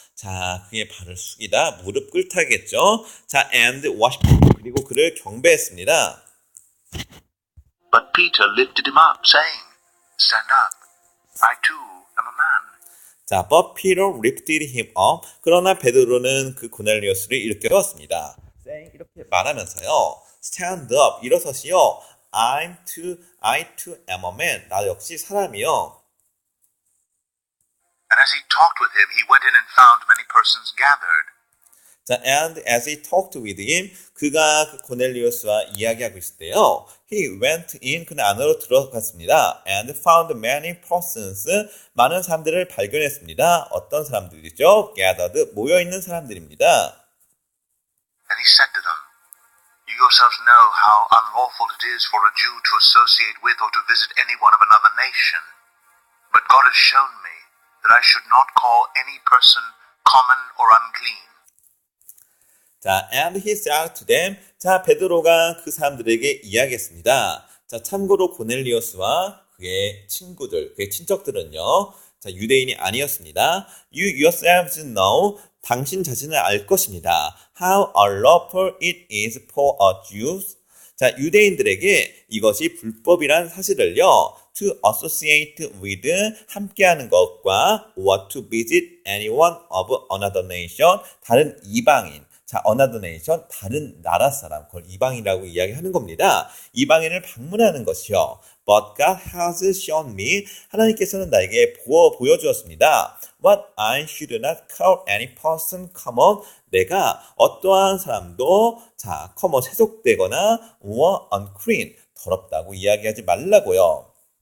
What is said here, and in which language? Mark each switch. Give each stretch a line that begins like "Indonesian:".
Korean: 자, 그의 발을 숙이다, 무릎 꿇다겠죠.
English: 자, and worshipped him.
Korean: 그리고 그를 경배했습니다.
English: But Peter lifted him up, saying, Stand up, I too am a man. 자, but Peter lifted him up.
Korean: 그러나 베드로는 그 고넬리우스를 일으켜 세웠습니다. 이렇게 말하면서요,
English: stand up,
Korean: 일어서시오.
English: I too am a man.
Korean: 나 역시 사람이요.
English: And as he talked with him, he went in and found many persons gathered. 자, and as he talked with him,
Korean: 그가 그 고넬리우스와 이야기하고 있을 때요,
English: he went in,
Korean: 그는 안으로 들어갔습니다.
English: and found many persons,
Korean: 많은 사람들을 발견했습니다. 어떤 사람들이죠? gathered, 모여있는 사람들입니다.
English: And he said to them, You yourselves know how unlawful it is for a Jew to associate with or to visit anyone of another nation. But God has shown me that I should not call any person common or unclean. 자, and he said to them.
Korean: 자, 베드로가 그 사람들에게 이야기했습니다. 자, 참고로 고넬리우스와 그의 친구들, 그의 친척들은요, 자, 유대인이 아니었습니다.
English: You yourselves know,
Korean: 당신 자신을 알 것입니다.
English: How unlawful it is for a Jew.
Korean: 자, 유대인들에게 이것이 불법이란 사실을요,
English: to associate with,
Korean: 함께하는 것과,
English: or to visit anyone of another nation,
Korean: 다른 이방인. 자, another nation, 다른 나라 사람, 그걸 이방인이라고 이야기하는 겁니다. 이방인을 방문하는 것이요.
English: But God has shown me,
Korean: 하나님께서는 나에게 보여주었습니다.
English: What I should not call any person common,
Korean: 내가 어떠한 사람도,
English: 자, common,
Korean: 세속되거나,
English: or unclean,
Korean: 더럽다고 이야기하지 말라고요.